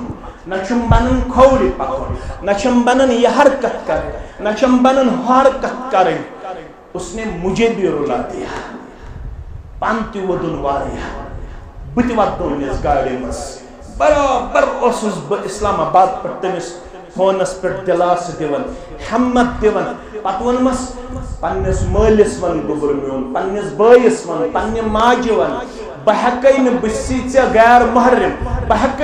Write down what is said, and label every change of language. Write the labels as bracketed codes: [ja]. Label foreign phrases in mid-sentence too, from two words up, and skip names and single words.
[ks] نہ چھم بنن کھوڑی پکن نہ چھم بنن [ur] یہ حرکت کریں [ks] نہ چھم بنن [ur] حرکت کریں اس نے مجھے بھی رلا دیا [ks] پانتی ودن واریا بت واتن اس گاڑی مس برابر اوسس بہ اسلام آباد پر تمس فونس پر دلاس دیون ہمت دیون پتہ ونمس پنس مالس ون گوبر میون پنس بٲیس ون پنہ ماجہ ون بہ ہیکے نہ بسی ژے غیر محرم بہ ہیکے